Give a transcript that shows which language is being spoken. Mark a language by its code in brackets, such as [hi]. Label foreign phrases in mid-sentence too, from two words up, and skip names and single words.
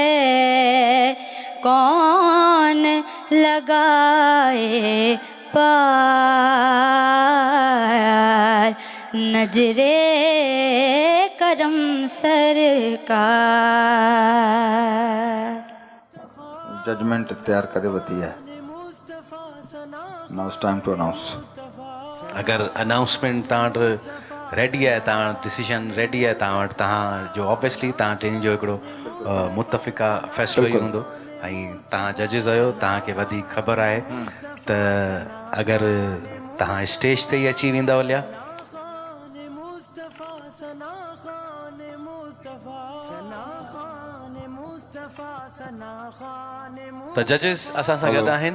[ur] کون لگائے پار نظرے کرم سرکار. [sd] ججمنٹ تیار کرے وتی ہے. [en] Now it's time to announce. [sd] اگر اناؤنسمنٹ تव्हां वटि रेडी आहे, तव्हां [en] decision ready [sd] आहे तव्हां वटि, तव्हां जो ऑब्वियसली तव्हां टिनि जो हिकिड़ो मुतफ़िक़ा फ़ैसिलो ई हूंदो. ऐं तव्हां जजिस आहियो, तव्हांखे वधीक ख़बर आहे त अगरि तव्हां स्टेज ते ई अची वेंदा हुआ त जजिस असां सां गॾु आहिनि.